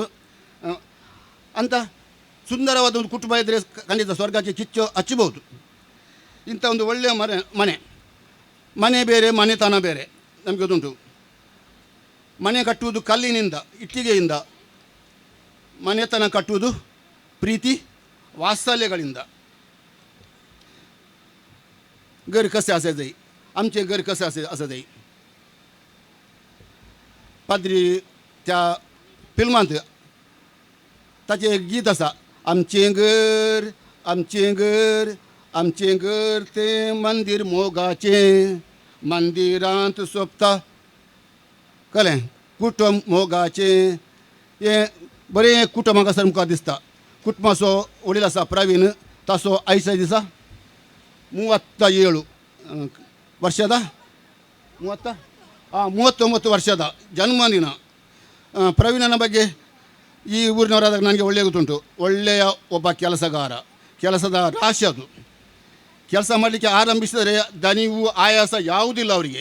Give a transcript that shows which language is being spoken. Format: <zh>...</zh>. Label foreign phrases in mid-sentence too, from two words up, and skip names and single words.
<kn>ಅಂತ ಸುಂದರವಾದ ಒಂದು ಕುಟುಂಬ ಇದ್ದರೆ ಖಂಡಿತ ಸ್ವರ್ಗಕ್ಕೆ ಕಿಚ್ಚು ಹಚ್ಚಬಹುದು. ಇಂಥ ಒಂದು ಒಳ್ಳೆಯ ಮನೆ ಬೇರೆ, ಮನೆತನ ಬೇರೆ. ನಮಗೆ ಗೊತ್ತುಂಟು, ಮನೆ ಕಟ್ಟುವುದು ಕಲ್ಲಿನಿಂದ, ಇಟ್ಟಿಗೆಯಿಂದ. ಮನೆತನ ಕಟ್ಟುವುದು ಪ್ರೀತಿ वात्सल्यಗಳಿಂದ.</kn> <kok>घर कसे असे जाई, आमचे घर कसे असं जाई. पाद्री त्या फिल्मांत ताचें एक गीत आसा, आमचें घर, आमचें घर, आमचें घर तें मंदीर मोगाचें, मंदिरांत सोंपता कळ्ळें, कुटुंब मोगाचें. हें बरें कुटुंबाक आसा आमकां दिसता. कुटुंबाचो वडील आसा प्रवीण, ताचो आयच्या दिसा</kok> <kn>37 ವರ್ಷದ 39 ವರ್ಷದ ಜನ್ಮದಿನ. ಪ್ರವೀಣನ ಬಗ್ಗೆ ಈ ಊರಿನವರಾದಾಗ ನನಗೆ ಒಳ್ಳೆಯ ಗೊತ್ತುಂಟು. ಒಳ್ಳೆಯ ಒಬ್ಬ ಕೆಲಸಗಾರ, ಕೆಲಸದ ರಾಶಿ. ಅದು ಕೆಲಸ ಮಾಡಲಿಕ್ಕೆ ಆರಂಭಿಸಿದರೆ ದಣಿವು, ಆಯಾಸ ಯಾವುದಿಲ್ಲ ಅವರಿಗೆ.</kn>